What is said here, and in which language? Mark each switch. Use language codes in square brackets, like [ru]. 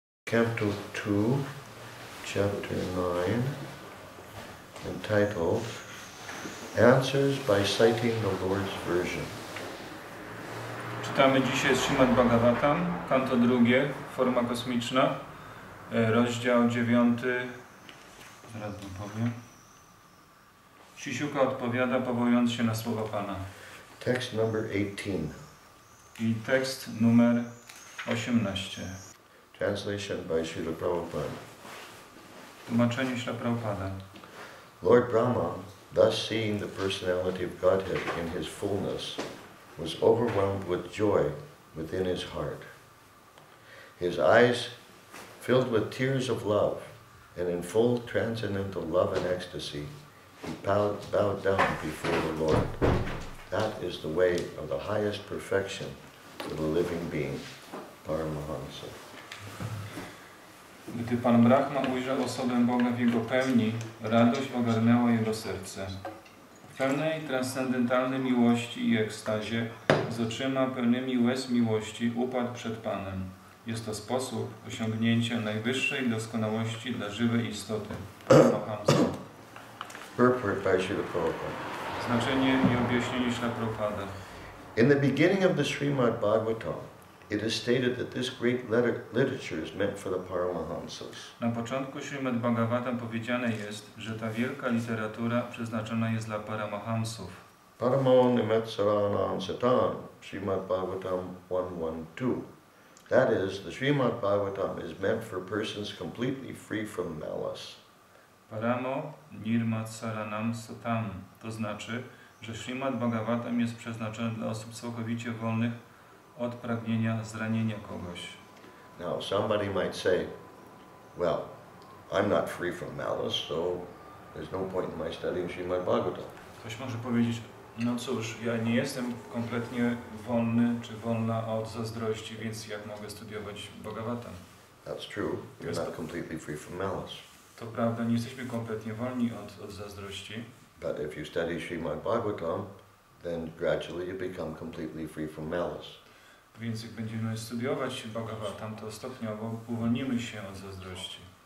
[en] Canto 2, Chapter 9, entitled Answers by Citing the Lord's Version. [pl] Czytamy dzisiaj Śrimad Bhagavatam, kanto drugie, forma kosmiczna, rozdział 9, zaraz wam powiem. Sisiuka odpowiada, powołując się na słowa Pana. [en] Text number 18. [pl] I tekst numer 18. [en] Translation by Srila Prabhupada. [pl] Tłumaczenie Śrila Prabhupada. [en] Lord Brahma, thus seeing the personality of Godhead in his fullness, was overwhelmed with joy within his heart. His eyes filled with tears of love, and in full transcendental love and ecstasy, he bowed down before the Lord. That is the way of the highest perfection for the living being, Paramahamsa. [pl] Gdy Pan Brahma ujrzał osobę Boga w Jego pełni, radość ogarnęła jego serce. W pełnej transcendentalnej miłości i ekstazie, z oczyma pełnymi łez miłości, upadł przed Panem. Jest to sposób osiągnięcia najwyższej doskonałości dla żywej istoty, Paramahamsa. [en] Purport by Srila Prabhupada. [pl] Znaczenie i objaśnienie Śrila Prabhupada. [en] In the beginning of the Srimad Bhagavatam, it is stated that this great literature is meant for the Paramahamsas. [pl] Na początku Śrimad Bhagavatam powiedziane jest, że ta wielka literatura przeznaczona jest dla Paramahamsów. [sa] Paramo nimetsaranam satan, Srimad Bhagavatam 112. [en] That is, the Srimad Bhagavatam is meant for persons completely free from malice. [sa] Paramo nirmatsaranam satam. [pl] To znaczy, że Śrimad Bhagavatam jest przeznaczony dla osób całkowicie wolnych od pragnienia zranienia kogoś. [en] Now, somebody might say, well, I'm not free from malice, so there's no point in my studying Srimad Bhagavatam. [pl] Ktoś może powiedzieć, no cóż, ja nie jestem kompletnie wolny czy wolna od zazdrości, więc jak mogę studiować Bhagavatam? [en] That's true. You're not completely free from malice. [pl] To prawda, nie jesteśmy kompletnie wolni od zazdrości. [en] But if you study Srimad Bhagavatam, then gradually you become completely free from malice. [pl] Więc jak będziemy studiować Bhagavatam, to stopniowo uwolnimy się od zazdrości.